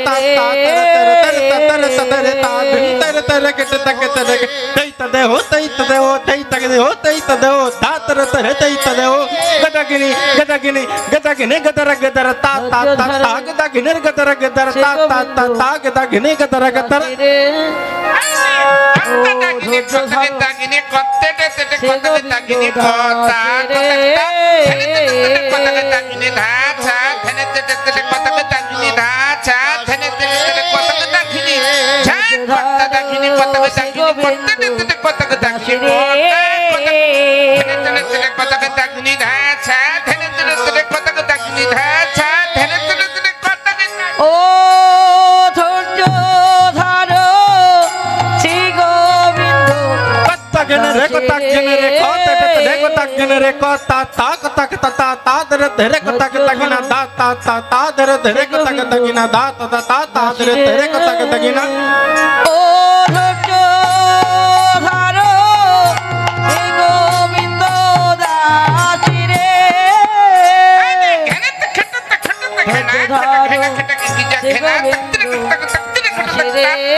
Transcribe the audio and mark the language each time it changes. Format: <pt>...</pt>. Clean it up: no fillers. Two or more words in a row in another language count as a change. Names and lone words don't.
<bn>ता ता तेरे तेरे तेरे ता धरे ता धन तेरे तेरे के तई तदे हो तई तदे हो तई तदे हो तई तदे हो ता तेरे तेरे तई तदे हो गदगिनी गदगिनी गदगिनी गदर गदर ता ता ता ता गदगिनी गदर गदर ता ता ता ता गदगिनी गदर गदर গদগিনি কত্তে তেতে কত্তে তাগিনি কতা কত্তে তাগিনি ধাছা ধনে তেতে কত্তে তাগিনি ধাছা ধনে তেতে কত্তে তাগিনি ঝান কত্তে তাগিনি কত্তে তাগিনি কত্তে তেতে কত্তে তাগিনি ধনে তেতে কত্তে তাগিনি ধাছা ধনে তেতে কত্তে তাগিনি ধাছা ধনে তেতে কত্তে ও ধৈর্য ধরো শ্রী গোবিন্দ रे को तक जने रे को तक रे को तक जने रे को ता ता को तक ता ता ता दरे धरे को तक तगिना दा ता ता ता दरे धरे को तक तगिना दा ता ता ता ता दरे धरे को तक तगिना</bn> <hi>ओ धैर्य धरो हे गोविंद दासी रे धैर्य धरो हे गोविंद दासी रे</hi>